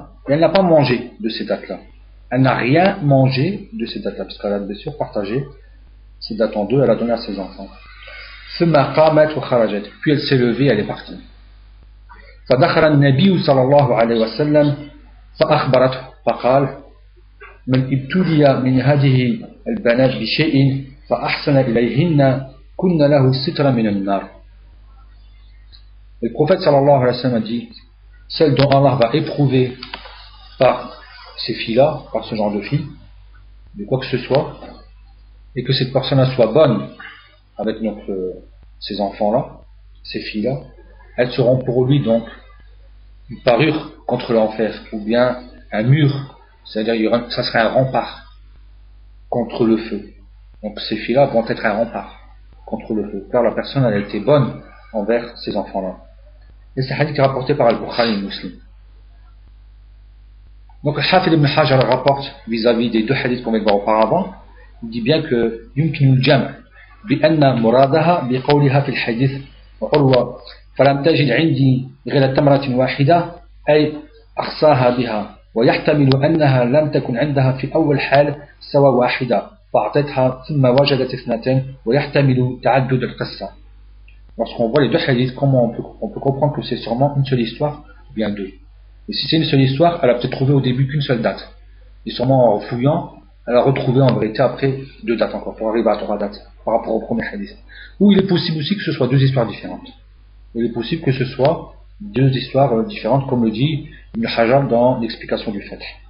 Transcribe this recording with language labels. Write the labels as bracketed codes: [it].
[fr] Et elle n'a pas mangé de ces dates-là. Elle n'a rien mangé de ces dates-là, parce qu'elle a bien sûr partagé ces dates en 2, elle a donné à ses enfants. [ar] ثم قامت وخرجت. [fr] Puis elle s'est levée, elle est partie. [ar] فدخل النبي صلى الله عليه وسلم فأخبرته فقال من ابتلي من هذه البنات بشيء فأحسن إليهن كن له سترا من النار. [fr] Le prophète sallallahu alayhi wa sallam a dit celle dont Allah va éprouver par ces filles-là, par ce genre de filles, de quoi que ce soit, et que cette personne-là soit bonne avec ces enfants-là, ces filles-là, elles seront pour lui donc une parure contre l'enfer, ou bien un mur, c'est-à-dire ça serait un rempart contre le feu. Donc ces filles-là vont être un rempart contre le feu, car la personne elle a été bonne envers ces enfants-là. Et c'est un hadith rapporté par Al-Bukhari et Muslim. Donc Hafid ibn Hajar rapporte vis-à-vis des 2 hadiths qu'on vient de voir auparavant, il dit bien que [ar] يمكن الجمع بأن مرادها بقولها في الحديث وعروة فلم تجد عندي غير تمرة واحدة أي أخصاها بها ويحتمل أنها لم تكن عندها في أول حال سوى واحدة فأعطتها ثم وجدت 2 ويحتمل تعدد القصة. [fr] Lorsqu'on voit les 2 hadiths, comment on peut comprendre que c'est sûrement une seule histoire ou bien 2. Et si c'est une seule histoire, elle a peut-être trouvé au début qu'une seule date. Et sûrement en fouillant, elle a retrouvé en vérité après 2 dates encore, pour arriver à 3 dates, par rapport au premier hadith. Ou il est possible aussi que ce soit 2 histoires différentes. Il est possible que ce soit 2 histoires différentes, comme le dit Ibn Hajar dans l'explication du fait.